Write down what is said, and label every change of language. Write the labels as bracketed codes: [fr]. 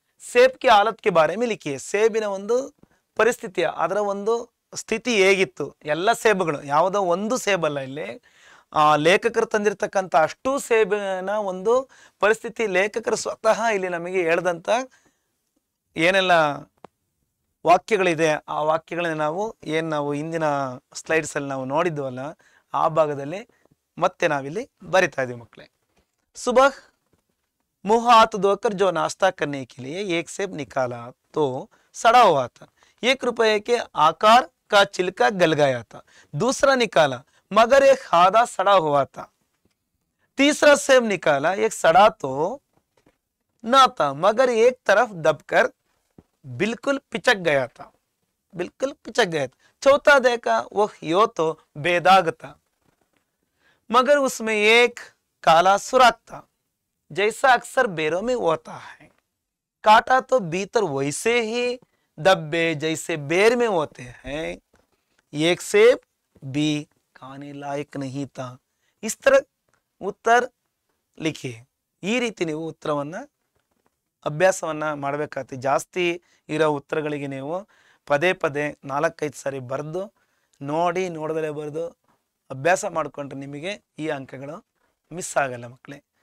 [hi] ಸೇಬ್ ಕಿ ಹಾಲತ್ ಕೆ ಬಾರೆ ಮೇ ಲಿಖಿಯೇ, [kn] ಸೇಬಿನ ಒಂದು ಪರಿಸ್ಥಿತಿಯ ಅದರ ಒಂದು ಸ್ಥಿತಿ ಹೇಗಿತ್ತು, ಎಲ್ಲ ಸೇಬುಗಳು ಯಾವುದೋ ಒಂದು ಸೇಬಲ್ಲ, ಇಲ್ಲಿ ಲೇಖಕರು ತಂದಿರತಕ್ಕಂಥ ಅಷ್ಟು ಸೇಬಿನ ಒಂದು ಪರಿಸ್ಥಿತಿ ಲೇಖಕರು ಸ್ವತಃ ಇಲ್ಲಿ ನಮಗೆ ಹೇಳ್ದಂತ ಏನೆಲ್ಲ ವಾಕ್ಯಗಳಿದೆ ಆ ವಾಕ್ಯಗಳನ್ನ ನಾವು ಇಂದಿನ ಸ್ಲೈಡ್ಸ್ ಅಲ್ಲಿ ನಾವು ನೋಡಿದ್ವಲ್ಲ ಆ ಭಾಗದಲ್ಲಿ ಮತ್ತೆ ನಾವಿಲ್ಲಿ ಬರಿತಾ ಇದೀವಿ ಮಕ್ಕಳೇ. [hi] ಸುಬಹ मुंह हाथ धोकर जो नाश्ता करने के लिए एक सेब निकाला तो सड़ा हुआ था, 1 रुपये के आकार का छिलका गल गया था. दूसरा निकाला मगर एक आधा सड़ा हुआ था. तीसरा सेब निकाला, एक सड़ा तो ना था मगर एक तरफ दबकर बिल्कुल पिचक गया था, बिल्कुल पिचक गया था. चौथा देखा वह यो तो बेदाग था मगर उसमें एक काला सुराख था जैसा अक्सर बेरों में होता है. काटा तो भीतर वैसे ही दब्बे जैसे बेर में होते हैं. एक सेब भी खाने लायक नहीं था. इस तरह उत्तर लिखिए. [kn] ಈ ರೀತಿ ನೀವು ಉತ್ತರವನ್ನ ಅಭ್ಯಾಸವನ್ನ ಮಾಡಬೇಕಾಗುತ್ತೆ. ಜಾಸ್ತಿ ಇರೋ ಉತ್ತರಗಳಿಗೆ ನೀವು ಪದೇ ಪದೇ 4-5 ಸಾರಿ ಬರೆದು ನೋಡಿ, ನೋಡದಲ್ಲೇ ಬರೆದು ಅಭ್ಯಾಸ ಮಾಡಿಕೊಂಡ್ರೆ ನಿಮಗೆ ಈ ಅಂಕಗಳು ಮಿಸ್ ಆಗಲ್ಲ ಮಕ್ಕಳೇ.